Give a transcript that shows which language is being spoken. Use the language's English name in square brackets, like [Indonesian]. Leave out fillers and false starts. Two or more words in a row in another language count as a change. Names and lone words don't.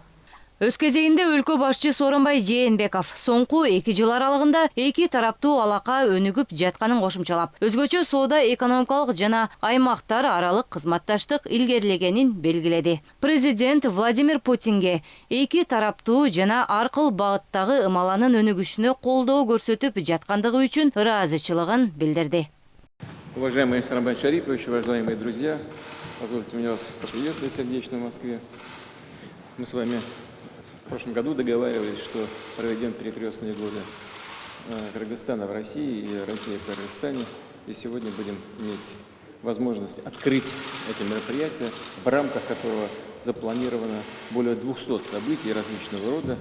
[Kyrgyz] Өз кезегинде өлкө башчы Сооронбай Жээнбеков соңку 2 жыл аралыгында эки тараптуу алака өнүгүп жатканын кошумчалап, өзгөчө соода экономикалык жана аймактар аралык кызматташтык илгерилегенин белгиледи. Президент Владимир Путинге эки тараптуу жана аркыл багыттагы ымаланын өнүгүшүнө колдоо көрсөтүп жаткандыгы үчүн ыраазычылыгын билдирди. [Russian] Уважаемый Сооронбай Шарипович, уважаемые друзья, позвольте мне вас поприветствовать сердечно в Москве. Мы с вами в прошлом году договаривались, что проведем перекрестные годы Кыргызстана в России и России в Кыргызстане. И сегодня будем иметь возможность открыть эти мероприятия, в рамках которого запланировано более 200 событий различного рода.